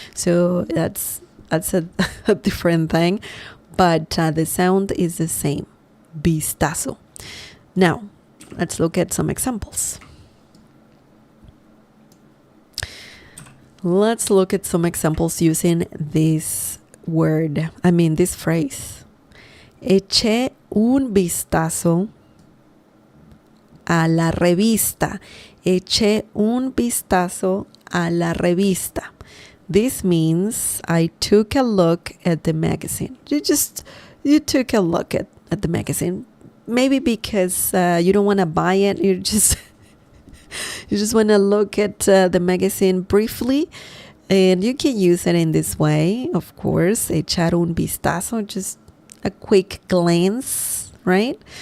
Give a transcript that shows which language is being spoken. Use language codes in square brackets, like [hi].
[en] So that's a different thing, but the sound is the same. Vistazo. Now, let's look at some examples. Let's look at some examples using this this phrase. [es] Eché un vistazo a la revista. Eché un vistazo a la revista. [en] This means I took a look at the magazine. You took a look at the magazine. Maybe because you don't want to buy it. You just want to look at the magazine briefly. And you can use it in this way, of course. Echar un vistazo, just a quick glance, right?